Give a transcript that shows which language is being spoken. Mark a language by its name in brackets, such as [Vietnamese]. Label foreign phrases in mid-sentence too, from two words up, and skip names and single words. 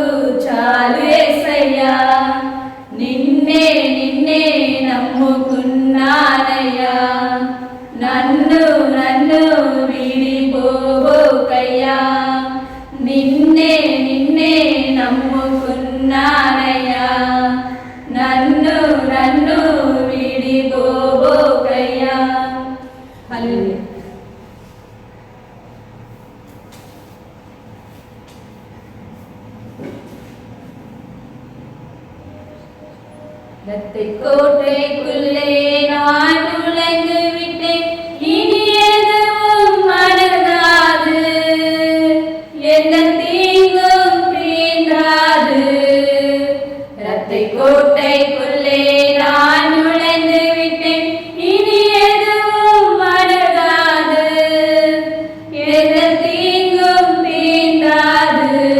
[Telugu] చాలు యేసయ్యా నిన్నే నిన్నే నమ్ముకున్నానయ్యా నన్ను నన్ను విడిపోబోకయ్యా నిన్నే నిన్నే నమ్ముకున్నానయ్యా నన్ను నన్ను విడిపోబోకయ్యా హల్లెలూయా [Tamil] கோட்டைக்குள்ளே நான் நுழைந்து விட்டேன் இனி எதுவும் அணுகாது எந்த தீங்கும் தீண்டாது இரத்தை கோட்டைக்குள்ளே நான் நுழைந்து விட்டேன் இனி எதுவும் அணுகாது எந்த தீங்கும் தீண்டாது